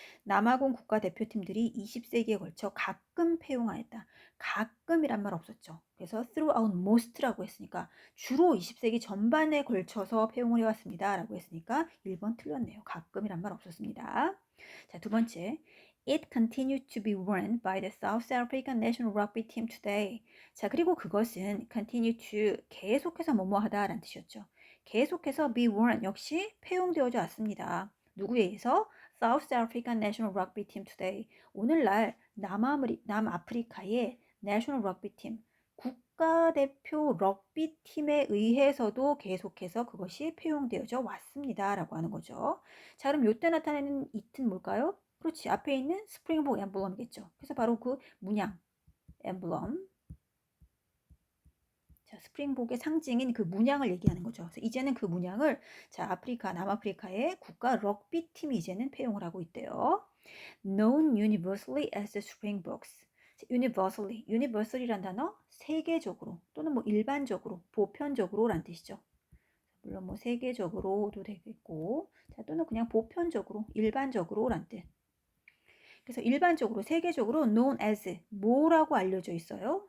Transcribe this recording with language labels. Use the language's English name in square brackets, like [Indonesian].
[Korean] 남아공 국가대표팀들이 20세기에 걸쳐 가끔 폐용하였다. 가끔이란 말 없었죠. 그래서 [English] throughout most [Korean] 라고 했으니까 주로 20세기 전반에 걸쳐서 폐용을 해왔습니다. 라고 했으니까 1번 틀렸네요. 가끔이란 말 없었습니다. 자, 두 번째. [English] It continued to be worn by the South African national rugby team today. [Korean] 자, 그리고 그것은 [English] continue to [Korean] 계속해서 뭐뭐 하다 라는 뜻이었죠. 계속해서 [English] be worn [Korean] 역시 폐용되어져 왔습니다. 누구에 의해서? [English] South African National Rugby Team today. [Korean] 오늘날 남아프리카의 National Rugby Team, 국가대표 럭비팀에 의해서도 계속해서 그것이 폐용되어져 왔습니다. 라고 하는 거죠. 자, 그럼 요때 나타내는 it은 뭘까요? 그렇지. 앞에 있는 스프링복 엠블럼이겠죠. 그래서 바로 그 문양, 엠블럼. 자, 스프링복의 상징인 그 문양을 얘기하는 거죠. 그래서 이제는 그 문양을 자, 남아프리카의 국가 럭비 팀이 이제는 폐용을 하고 있대요. [English] Known universally as the Springboks. universally [Korean] 란 단어 세계적으로 또는 뭐 일반적으로, 보편적으로란 뜻이죠. 물론 뭐 세계적으로도 되겠고, 자, 또는 그냥 보편적으로, 일반적으로란 뜻. 그래서 일반적으로 세계적으로 [English] known as [Korean] 뭐라고 알려져 있어요?